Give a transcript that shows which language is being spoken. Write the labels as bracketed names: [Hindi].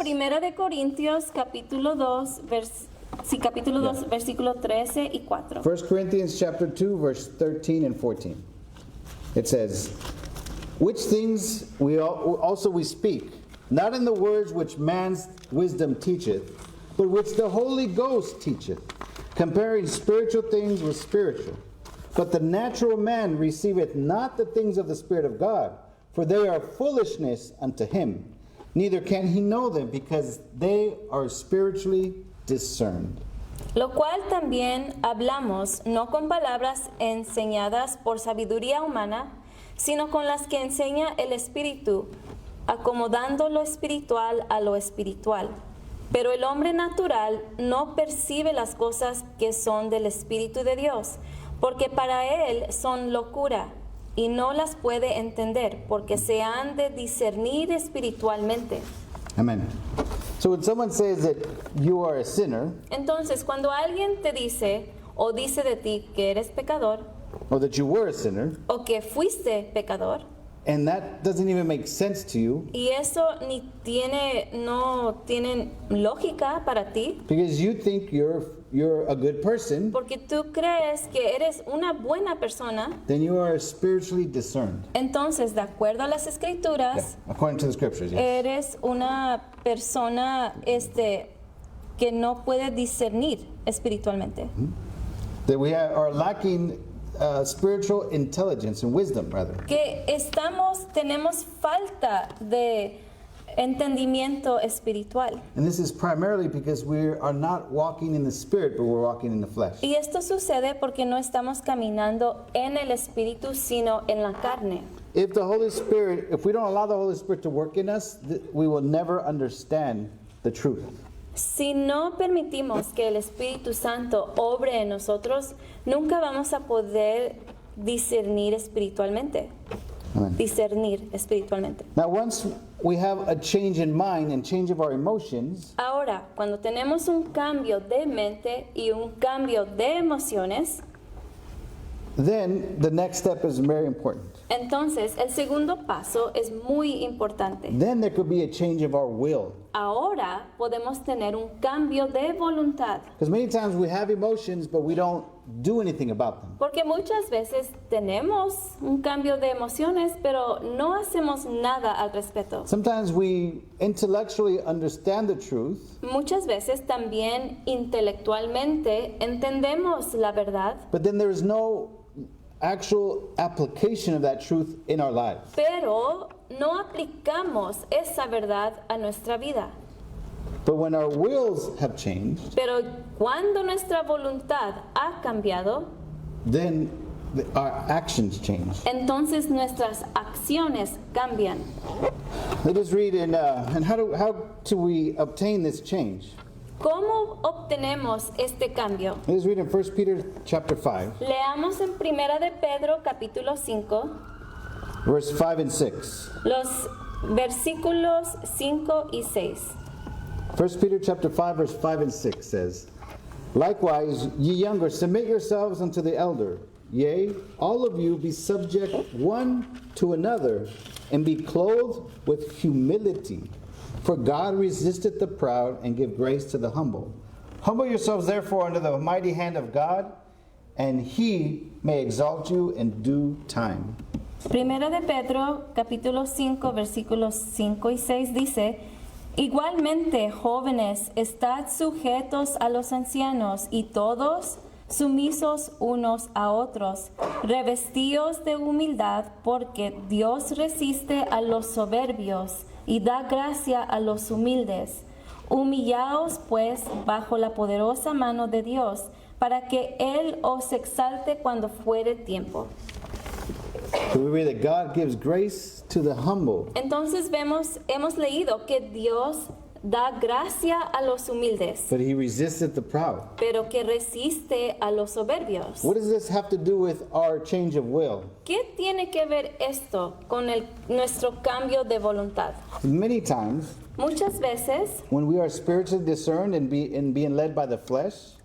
[Spanish] Primera de Corintios, capítulo 2, capítulo 2, versículo 13 y 4. [English] 1 Corinthians chapter 2, verse 13 and 14. It says, which things we speak, not in the words which man's wisdom teacheth, but which the Holy Ghost teacheth, comparing spiritual things with spiritual. But the natural man receiveth not the things of the Spirit of God, for they are foolishness unto him. Neither can he know them, because they are spiritually discerned. [Spanish] Lo cual también hablamos, no con palabras enseñadas por sabiduría humana, sino con las que enseña el Espíritu, acomodando lo espiritual a lo espiritual. Pero el hombre natural no percibe las cosas que son del Espíritu de Dios, porque para él son locura, y no las puede entender, porque se han de discernir espiritualmente. Amen. [English] So when someone says that you are a sinner, [Spanish] Entonces, cuando alguien te dice o dice de ti que eres pecador [English] or that you were a sinner, [Spanish] o que fuiste pecador, [English] and that doesn't even make sense to you, [Spanish] y eso no tiene lógica para ti, [English] because you think you're a good person, [Spanish] porque tú crees que eres una buena persona, [English] then you are spiritually discerned. [Spanish] entonces, de acuerdo a las escrituras, [English] According to the scriptures, yes. [Spanish] eres una persona que no puede discernir espiritualmente. [English] That we are lacking spiritual intelligence and wisdom, rather. [Spanish] Que tenemos falta de entendimiento espiritual. [English] And this is primarily because we are not walking in the spirit, but we're walking in the flesh. [Spanish] Y esto sucede porque no estamos caminando en el espíritu, sino en la carne. [English] If we don't allow the Holy Spirit to work in us, we will never understand the truth. [Spanish] Si no permitimos que el Espíritu Santo obre en nosotros, nunca vamos a poder discernir espiritualmente. Amen. Discernir espiritualmente. [English] Now, once we have a change in mind and change of our emotions, [Spanish] Ahora, cuando tenemos un cambio de mente y un cambio de emociones, [English] then the next step is very important. [Spanish] entonces el segundo paso es muy importante. [English] Then there could be a change of our will. [Spanish] Ahora podemos tener un cambio de voluntad, [English] Because many times we have emotions, but we don't do anything about them. [Spanish] porque muchas veces tenemos un cambio de emociones, pero no hacemos nada al respecto. [English] Sometimes we intellectually understand the truth, [Spanish] Muchas veces también intelectualmente entendemos la verdad, [English] but then there is no actual application of that truth in our lives. [Spanish] pero no aplicamos esa verdad a nuestra vida. [English] But when our wills have changed, [Spanish] Pero cuando nuestra voluntad ha cambiado, [English] then our actions change. [Spanish] entonces nuestras acciones cambian. [English] Let us read and how do we obtain this change? [Spanish] ¿Cómo obtenemos este cambio? [English] Let us read in 1 Peter chapter 5, [Spanish] Leamos en Primera de Pedro capítulo 5 [English] verse 5 and 6. [Spanish] los versículos 5 y 6. [English] 1 Peter chapter 5, verse 5 and 6 says, likewise, ye younger, submit yourselves unto the elder. Yea, all of you be subject one to another, and be clothed with humility. For God resisteth the proud, and give grace to the humble. Humble yourselves therefore under the mighty hand of God, and he may exalt you in due time. [Spanish] Primera de Pedro, capítulo 5, versículos 5 y 6 dice, igualmente, jóvenes, estad sujetos a los ancianos y todos sumisos unos a otros, revestidos de humildad, porque Dios resiste a los soberbios y da gracia a los humildes. Humillaos pues bajo la poderosa mano de Dios, para que Él os exalte cuando fuere tiempo. [English] So we read that God gives grace to the humble, [Spanish] Entonces hemos leído que Dios da gracia a los humildes, [English] but he resisteth the proud. [Spanish] pero que resiste a los soberbios. [English] What does this have to do with our change of will? [Spanish] ¿Qué tiene que ver esto con nuestro cambio de voluntad? [English] Many times, [Spanish] Muchas veces, [English] when we are spiritually discerned and being led by the flesh,